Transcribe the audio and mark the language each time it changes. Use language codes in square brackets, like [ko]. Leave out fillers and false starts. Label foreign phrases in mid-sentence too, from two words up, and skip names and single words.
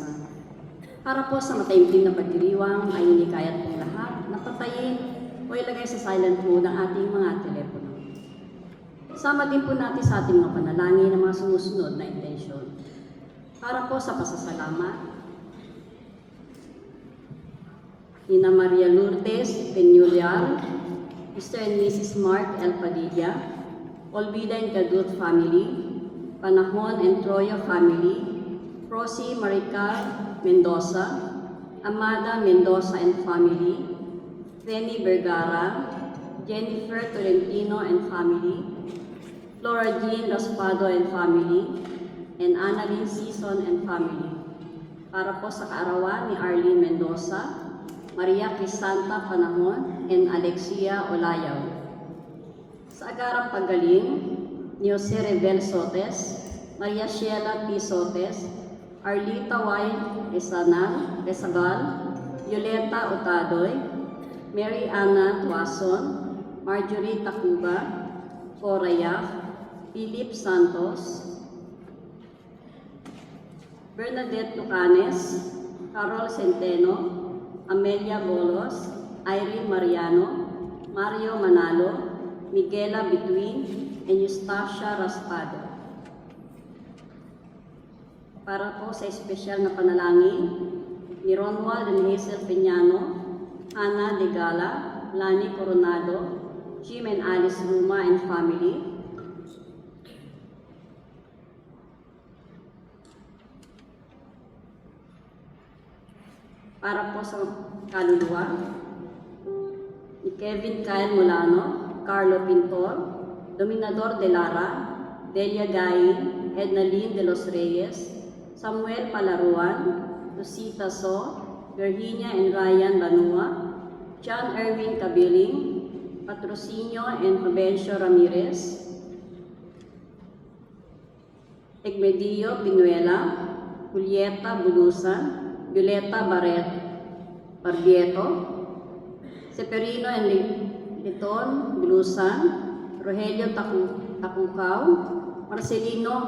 [tl] Para po sa mataimtim na pagdiriwang ay hinikayat pong lahat na patayin o ilagay sa [en] silent mode [tl] ang ating mga telepono. Sama din po natin sa ating mga panalangin ang mga sumusunod na intensyon. Para po sa pasasalamat, Ina Maria Lourdes Peñuliar, [en] Mr. and Mrs. Mark L. Padilla, Olvida and Gadut family, Panahon and Troya family, Rosie Maricar Mendoza, Amada Mendoza and family, Renny Vergara, Jennifer Tolentino and family, Flora Jean Raspado and family, and Annalyn Season and family. [tl] Para po sa kaarawan ni Arlene Mendoza, Maria Crisanta Panahon, and Alexia Olayaw. Sa agarang paggaling, ni Jose Rebel Sotes, Maria Sheila P. Sotes, Arlita Y. Resagal, Violeta Otadoy, Mary Ana Tuason, Marjorie Tacuba, Coraya, Philip Santos, Bernadette Lucanes, Carol Centeno, Amelia Bolos, Irene Mariano, Mario Manalo, Miguela Bituin, and Eustacia Raspado. Para po sa espesyal na panalangin, ni Ronwald and Hazel Peñano, Hannah De Gala, Lani Coronado, [en] Jim and Alice Ruma and family, [tl] para po sa kaluluwa, ni Kevin Kyle Molano, Carlo Pintor, Dominador de Lara, Delia Gain, Edna Lynn de los Reyes, Samuel Palaruan, Rosita So, Virginia and Ryan Banua, John Erwin Cabiling, Patrocinio and Fabencio Ramirez, Egmedio Pinuela, Julieta Bulusan, Violeta Barbieto, Severino and Liton Bulusan, Rogelio Tacucao, Marcelino